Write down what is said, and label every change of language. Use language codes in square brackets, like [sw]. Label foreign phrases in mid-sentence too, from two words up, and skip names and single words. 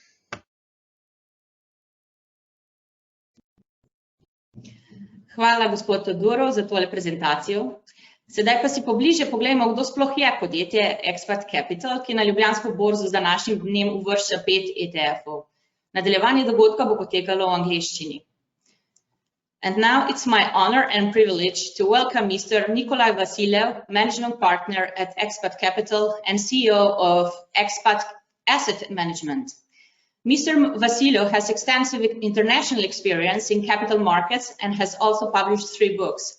[sl] Hvala, gospod Todurov, za tole prezentacijo. Sedaj pa si pobliže poglejmo, kdo sploh je podjetje Expat Capital, ki na Ljubljansko borzo z današnjim dnem uvršča 5 ETF-ov. Nadaljevanje dogodka bo potekalo v angleščini. [en] And now it's my honor and privilege to welcome Mr. Nicola Vasilev, Managing Partner at Expat Capital and CEO of Expat Asset Management. Mr. Vasilev has extensive international experience in capital markets and has also published 3 books.